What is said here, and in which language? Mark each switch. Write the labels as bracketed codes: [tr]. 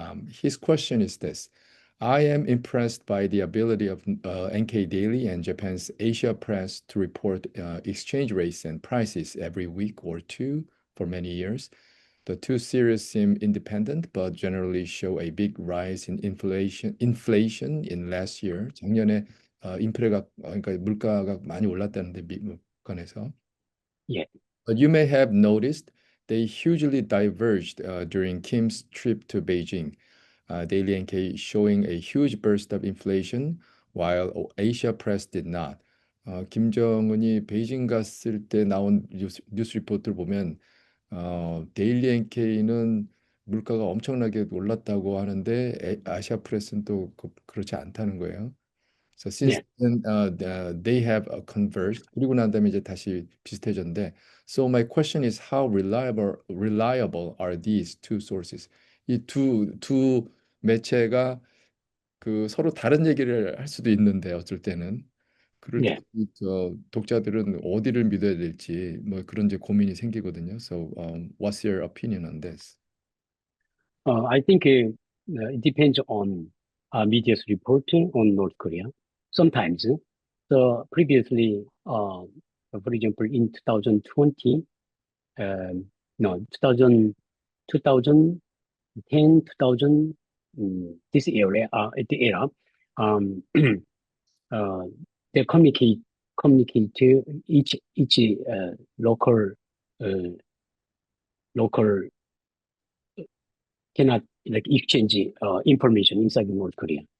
[en] His question is this: I am impressed by the ability of NK Daily and Japan's Asia Press to report exchange rates and prices every week or two for many years. The two series seem independent, but generally show a big rise in inflation in last year. [ko] 작년에 그러니까 물가가 많이 올랐다는데 미국간에서. [en] Yeah. But you may have noticed they hugely diverged during Kim's trip to Beijing. Daily NK showing a huge burst of inflation, while Asia Press did not. [ko] 김정은이 베이징 갔을 때 나온 뉴스 리포트를 보면 데일리 NK는 물가가 엄청나게 올랐다고 하는데 아시아 프레스는 또 그렇지 않다는 거예요. [en] So since then, they have converged. [ko] 그리고 난 다음에 이제 다시 비슷해졌는데, [en] so my question is how reliable are these two sources? [ko] 이 두 매체가 그 서로 다른 얘기를 할 수도 있는데 어쩔 때는 그럴 때 독자들은 어디를 믿어야 될지 뭐 그런 이제 고민이 생기거든요. [en] So, what's your opinion on this? I think it depends on media's reporting on North Korea. Sometimes, previously, for example, in 2020, 2010, 2000, this era, they communicate to each local cannot like exchange information inside North Korea.